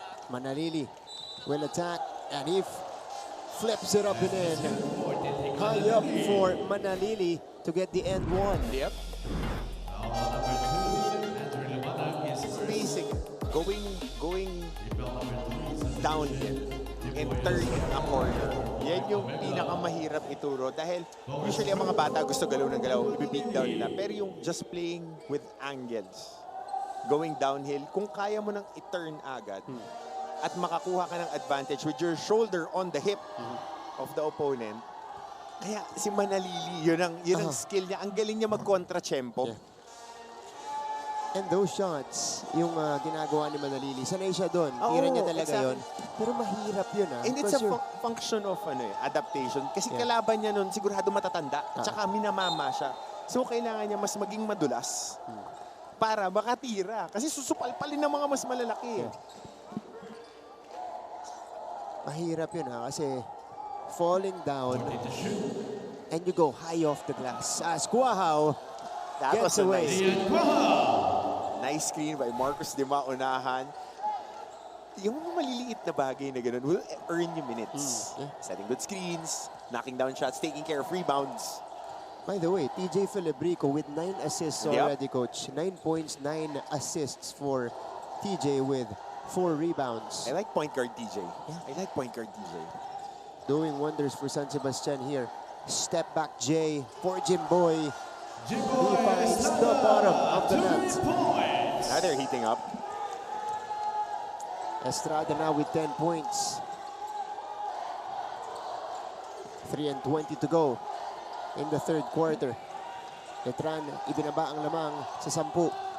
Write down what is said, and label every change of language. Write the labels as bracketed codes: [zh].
[en] Manalili will attack and he flips it up and in. High up for Manalili to get the end one. Yep. Basic. Going downhill and turning a corner. [tl] Yan yung pinakamahirap ituro dahil usually ang mga bata gusto galaw ng galaw, i-beat down nila. Pero yung [en] just playing with angles, going downhill, [tl] kung kaya mo nang i-turn agad at makakuha ka ng advantage [en] with your shoulder on the hip of the opponent, [tl] kaya si Manalili, yun ang skill niya. Ang galing niya mag-kontra-tempo. [en] Yeah. And those shots, [tl] yung ginagawa ni Manalili, sanay siya doon. Tira niya talaga yun. Pero mahirap yun [en] And it's a function of adaptation. [tl] Kasi kalaban niya nun, sigurado matatanda. Tsaka minamama siya. So kailangan niya mas maging madulas para makatira. Kasi susupalpalin ng mga mas malalaki. Mahirap yun kasi [en] falling down, and you go high off the glass. As Guahao That gets was a away. nice screen by Marcos de Maunahan. [tl] Yung mga maliliit na bagay na ganun [en] will earn you minutes. Setting good screens, knocking down shots, taking care of rebounds. By the way, TJ Filibrico with 9 assists Yep. already, coach. 9 points, 9 assists for TJ with 4 rebounds. I like point guard TJ. I like point guard TJ. Doing wonders for San Sebastian here. Step back J for Jimboy. He finds the bottom of the net. Now they're heating up. Estrada now with 10 points. 3:20 to go in the third quarter. [tl] Letran ibinaba ang lamang sa 10.